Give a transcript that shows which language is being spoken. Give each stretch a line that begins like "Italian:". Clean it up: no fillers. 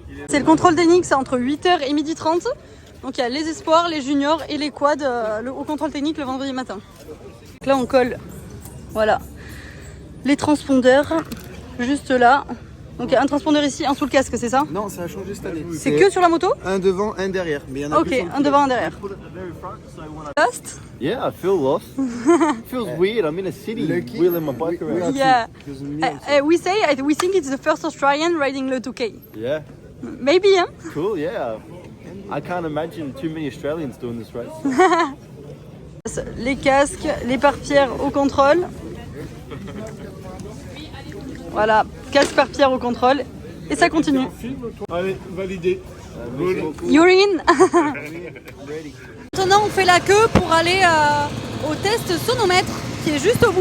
French: C'est le contrôle technique, c'est entre 8h et 12h30. Donc il y a les espoirs, les juniors et les quads au contrôle technique le vendredi matin. Donc là on colle, voilà, les transpondeurs. Juste là. Donc il y a un transpondeur ici, un sous le casque, c'est ça? Non, ça a changé cette année. C'est que sur la moto? Un devant, un derrière. Mais il y en a Ok, un devant, un derrière.
English: Lost? Yeah, I feel lost. Feels weird. I'm in a city, wheeling my bike around. Yeah. We think it's the first Australian riding le Touquet. Yeah, Maybe, hein? cool. Yeah, I can't imagine too many Australians doing this race.
French: Les casques, les pare-pierres au contrôle. Voilà, casque par-pierre au contrôle. Et ça continue. Allez, validé.
English: You're in.
French: Maintenant, on fait la queue pour aller au test sonomètre qui est juste au bout.